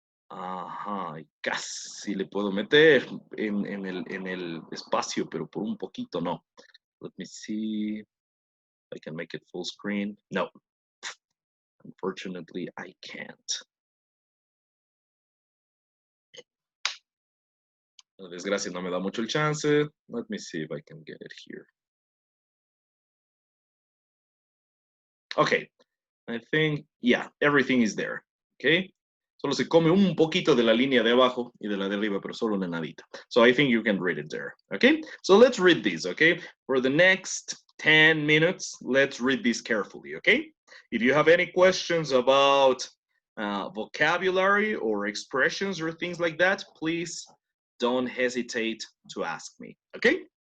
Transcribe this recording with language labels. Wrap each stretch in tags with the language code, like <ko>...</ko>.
<es>Ajá, casi le puedo meter en el espacio, pero por un poquito no.</es> <en>Let me see. I can make it full screen. No, unfortunately, I can't.</en> <es>La desgracia no me da mucho el chance.</es> <en>Let me see if I can get it here. Okay, I think, yeah, everything is there.</en> <es>Okay, solo se come un poquito de la línea de abajo y de la de arriba, pero solo una nadita.</es> <en>So I think you can read it there. Okay, so let's read this. Okay, for the next 10 minutes, let's read this carefully. Okay, if you have any questions about vocabulary or expressions or things like that, please don't hesitate to ask me. Okay.</en>